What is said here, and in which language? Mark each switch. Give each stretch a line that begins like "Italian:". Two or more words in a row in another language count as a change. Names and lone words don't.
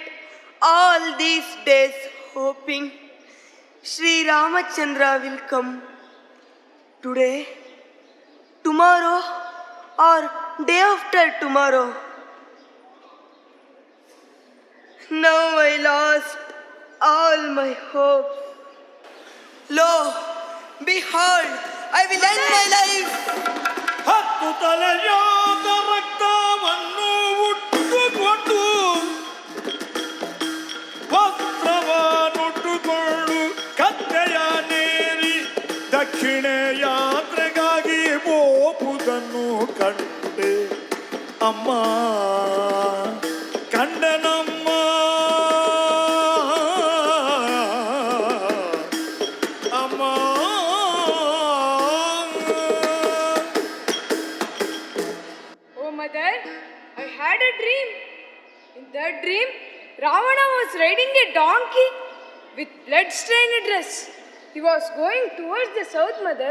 English: all these days hoping Sri Ramachandra will come today, tomorrow, or day after tomorrow. Now I lost all my hopes. Lo, behold, I will end my life.
Kannada: ಹತ್ತು ತಲೆಯಾದ ರಕ್ತವನ್ನು ಉಟ್ಟುಕೊಂಡು ವಸ್ತ್ರವನ್ನುಟ್ಟುಕೊಂಡು ಕತ್ತೆಯ ನೇರಿ ದಕ್ಷಿಣ ಯಾತ್ರೆಗಾಗಿ ಹೋಗುವುದನ್ನು ಕಂಡೆ ಅಮ್ಮ ಕಂಡನಮ್ಮ ಅಮ್ಮ
English: Oh, mother, I had a dream. In that dream, Ravana was riding a donkey with blood-stained dress. He was going towards the south, mother.